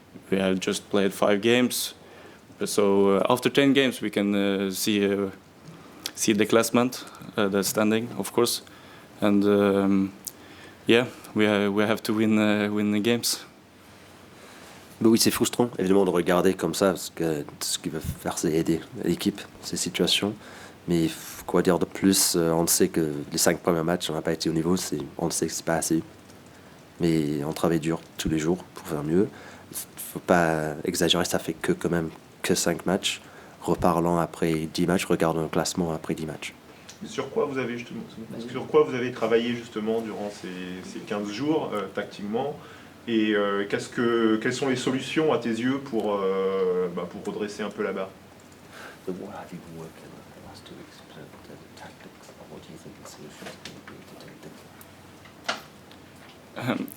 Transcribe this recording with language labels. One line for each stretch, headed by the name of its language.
English: We have just played 5 games. So after 10 games, we can see the classement, the standing, of course, and we have to win the games.
French: Mais oui, c'est frustrant, évidemment, de regarder comme ça, parce que ce qu'il veut faire, c'est aider l'équipe, ces situations. Mais quoi dire de plus? On sait que les 5 premiers matchs, on n'a pas été au niveau, on sait que c'est pas assez. Mais on travaille dur tous les jours pour faire mieux. Il ne faut pas exagérer, ça fait quand même que 5 matchs. Reparlant après 10 matchs, regardons le classement après 10 matchs. Sur quoi vous avez travaillé justement durant ces 15 jours tactiquement, et quelles sont les solutions à tes yeux pour redresser un peu la barre?
English: So what have you been working on the last 2 weeks in terms of tactics, and what do you think the solutions can be to take them?